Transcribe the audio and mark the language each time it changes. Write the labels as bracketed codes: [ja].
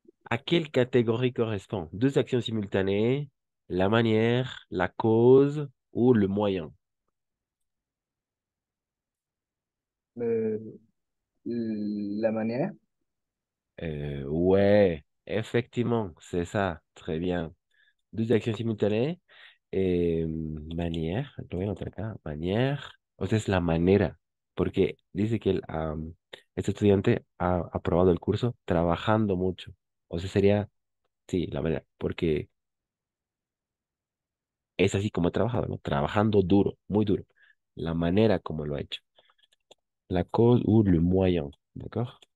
[fr] À quelle catégorie correspond? Deux actions simultanées, la manière, la cause ou le moyen? Euh, la manière. Ouais, effectivement, c'est ça. Très bien. Deux actions simultanées. [es] Manière, lo voy a anotar acá, manière, o sea, es la manera, porque dice que este estudiante ha aprobado el curso trabajando mucho. O sea, sería, sí, la manera, porque es así como ha trabajado, ¿no? Trabajando duro, muy duro. La manera como lo ha hecho. [fr] La cause ou le moyen, d'accord?